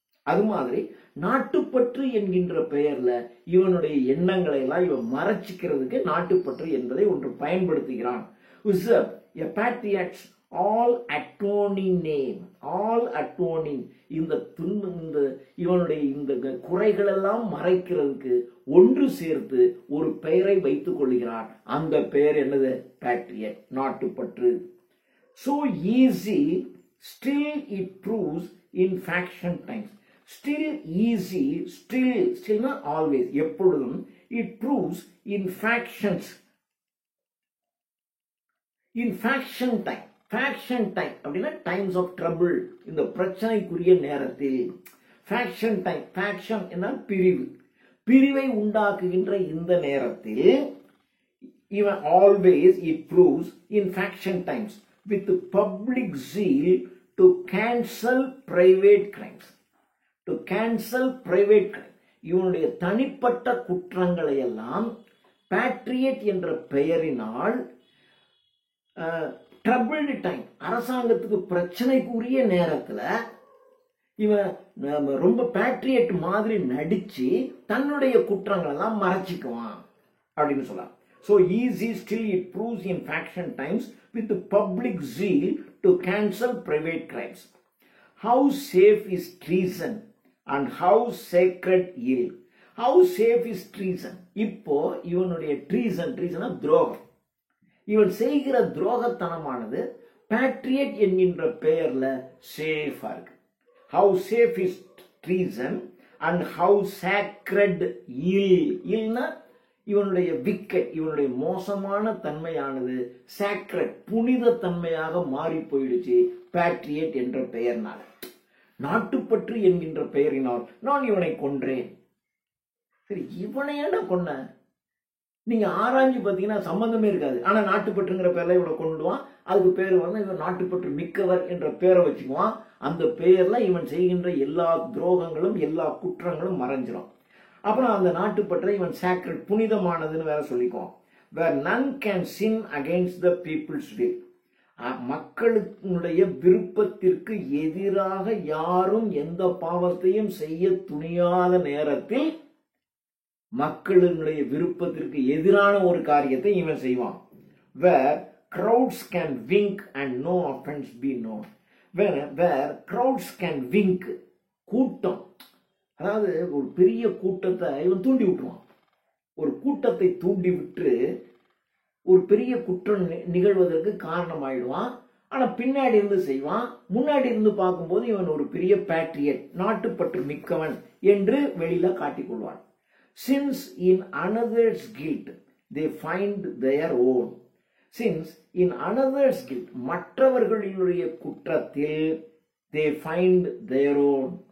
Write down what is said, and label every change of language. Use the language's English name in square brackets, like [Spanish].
[Tamil] அது மாதிரி நாட்டுப்பற்று என்கின்ற பெயர்ல இவனுடைய எண்ணங்களை எல்லாம் இவன் மறைச்சிக்கிறதுக்கு நாட்டுப்பற்று என்பதை ஒன்று பயன்படுத்துகிறான். [English] usurp a patriot's all atoning [Tamil] name, all atoning, இந்த இவனுடைய இந்த குறைகள் எல்லாம் மறைக்கிறதுக்கு ஒன்று சேர்த்து ஒரு பெயரை வைத்துக் கொள்கிறான். அந்த பெயர் என்னது? Patriot, நாட்டுப்பற்று. [English] So easy, still it proves in faction times. Still easy, still not always, [Tamil] எப்பொழுதும், [English] it proves in factions, in faction time. faction time [Tamil] அப்படின்னா [English] times of trouble, [Tamil] இந்த பிரச்சனைக்குரிய நேரத்தில். [English] faction time, faction [Tamil] என்ன? பிரிவு, பிரிவை உண்டாக்குகின்ற இந்த நேரத்தில் [English] even always it proves in faction times with public zeal to cancel private crimes. [Tamil] To cancel private crime, இவனுடைய தனிப்பட்ட குற்றங்களை எல்லாம் பேட்ரியட் என்ற பெயரினால் ட்ரபிள்டு டைம், அரசாங்கத்துக்கு பிரச்சனைக்குரிய நேரத்துல இவன் ரொம்ப பேட்ரியட் மாதிரி நடிச்சு தன்னுடைய குற்றங்கள் எல்லாம் மறைச்சிக்குவான் அப்படின்னு சொல்லலாம். [English] So easy, still it proves in faction times with the public zeal to cancel private crimes. How safe is treason and how sacred ill. How safe is treason? [Tamil] இப்போ இவனுடைய treason துரோகம், இவன் செய்கிற துரோகத்தனமானது பேட்ரியட் என்கின்ற பெயர்ல சேஃபா இருக்கு. [English] How safe is treason and how sacred ill. [Tamil] இல்லைன்னா இவனுடைய விக்கெட், இவனுடைய மோசமான தன்மையானது சாக்ரெட், புனித தன்மையாக மாறி போயிடுச்சு பேட்ரியட் என்ற பெயர்னால. நாட்டுப்பற்று என்கின்ற பெயரினால் நான் இவனை கொன்றேன். சரி, இவனை ஏன்டா கொன்ன? நீங்க ஆராய்ஞ்சு பார்த்தீங்கன்னா சம்பந்தமே இருக்காது. ஆனா நாட்டுப்பற்றுங்கிற பேர்ல இவனை கொண்டுடுவான். அதுக்கு பேர் இவன் நாட்டுப்பற்று மிக்கவர் என்ற பேரை வச்சுக்குவான். அந்த பெயர்ல இவன் செய்கின்ற எல்லா துரோகங்களும் எல்லா குற்றங்களும் மறைஞ்சிடும். அப்புறம் அந்த நாட்டுப்பற்றை இவன் சாக்ரெட், புனிதமானதுன்னு வேற சொல்லிக்குவான். [English] Where none can sin against the people's will. [Tamil] மக்களுடைய விருப்பத்திற்கு எதிராக யாரும் எந்த பாவத்தையும் செய்ய துணியாத நேரத்தில் மக்களுடைய விருப்பத்திற்கு எதிரான ஒரு காரியத்தை இவன் செய்வான். [English] Where crowds can wink and no offense be known. Where crowds can wink, [Tamil] கூட்டம், அதாவது ஒரு பெரிய கூட்டத்தை இவன் தூண்டி விட்டுருவான். ஒரு பின்னூட்டத்தை தூண்டிவிட்டு ஒரு பெரிய குற்றம் நிகழ்வதற்கு காரணமாயிடுவான். ஆனா பின்னாடி இருந்து செய்வான். முன்னாடி இருந்து பார்க்கும்போது இவன் ஒரு பெரிய பேட்ரியட், நாட்டுப்பற்று மிக்கவன் என்று வெளியில காட்டிக்கொள்வான். [English] Since in another's guilt they find their own. Since in another's guilt, [Tamil] மற்றவர்களுடைய குற்றத்தில் [English] they find their own.